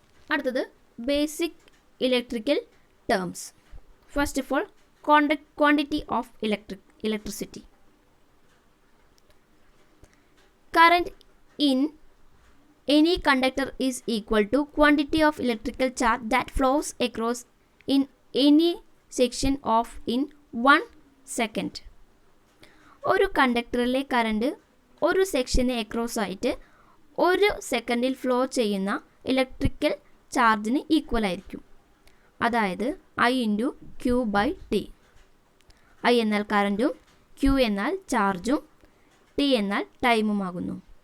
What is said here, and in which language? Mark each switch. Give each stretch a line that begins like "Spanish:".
Malayalam: അടുത്തത് basic electrical terms.
English: First of all, quantity of electricity. Current in any conductor is equal to quantity of electrical charge that flows across in any section of in 1 second.
Malayalam: ഒരു കണ്ടക്ടറിലെ current ഒരു സെക്ഷന് across ആയിട്ട് ഒരു സെക്കൻഡിൽ flow ചെയ്യുന്ന electrical ചാർജിന് equal ആയിരിക്കും. അതായത് I × Q/T. I എന്നാൽ കറണ്ടും Q എന്നാൽ ചാർജും T എന്നാൽ ടൈമുമാകുന്നു.